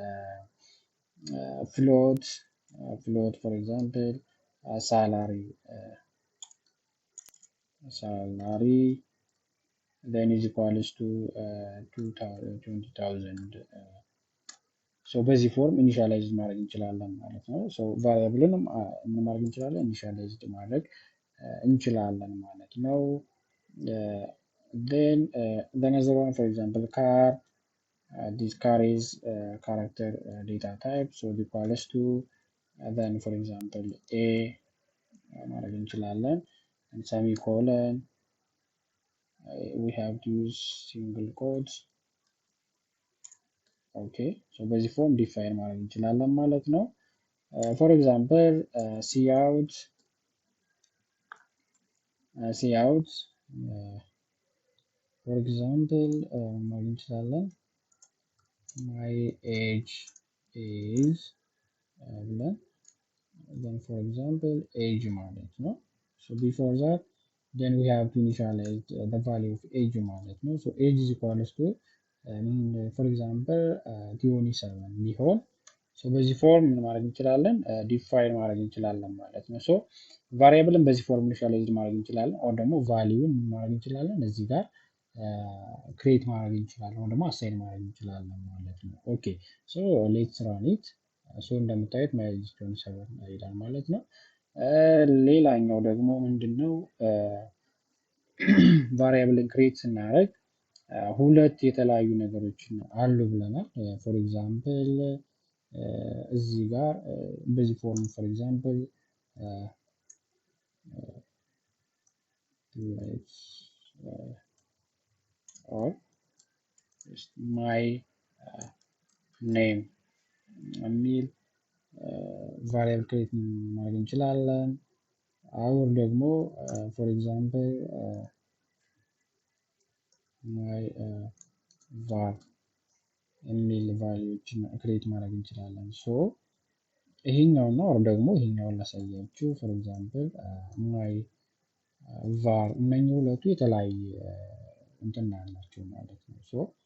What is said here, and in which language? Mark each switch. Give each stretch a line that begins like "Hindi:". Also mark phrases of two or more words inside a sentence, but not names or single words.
English: float for example salary then is equals to 20,000 so
Amharic: በዚህ ፎርም ኢኒሻላይዝ ማድረግ እንችላለን ማለት ነው። so ቫሪያብልንም ምን ማድረግ እንችላለን ኢኒሻላይዝድ ማድረግ እንችላለን ማለት ነው።
English: then another one for example car, this car is character data type so equals to then for example a
Amharic: ማድረግ እንችላለን
English: and semicolon we have to use single quotes. okay so
Amharic: በዚህ ፎርም ዲፋይን ማድረግ እንችላለን ማለት ነው።
English: for example cout for example
Amharic: ማድረግ እንችላለን
English: my age is ብለን then for example age
Amharic: ማለት ነው
English: so before that then we have to initialize the value of age
Amharic: ማለት ነው
English: so age is equals to for example 27
Amharic: ቢሆን so በዚህ ፎርም ምን ማድረግ እንችላለን ዲፋይን ማድረግ እንችላለን ማለት ነው so ቫሪያብልን በዚህ ፎርም ኢኒሻላይዝ ማድረግ እንችላለን or ደግሞ ቫልዩን ማድረግ እንችላለን እዚህ ጋር ክሬት ማድረግ እንችላለን ወይ ደግሞ አሳይን ማድረግ እንችላለን ማለት ነው ኦኬ
English: so let's run it so
Amharic: እንደምታዩት
English: my age is 27
Amharic: ይላል ማለት ነው ሌላኛው ደግሞ ምንድነው ቫሪያብልን ክሬት ስናደርግ ሁለት የተለያዩ ነገሮችን አሉ ብለናል
English: for example
Amharic: እዚህ ጋር በዚህ ፎርም
English: for example
Amharic: let's
English: or just my name
Amharic: የሚል ቫሪያብል ክሬት ማድረግ እንችላለን አሁን ደግሞ
English: for example my var
Amharic: የሚል ቫልዩዎችን ክሬት ማድረግ እንችላለን ሶ ይሄኛው ነው or ደግሞ ይሄኛውን ላሳያችሁ
English: for example my var
Amharic: እነኚህ ሁለቱ የተለያየ እንትን አላቸው ማለት ነው ሶ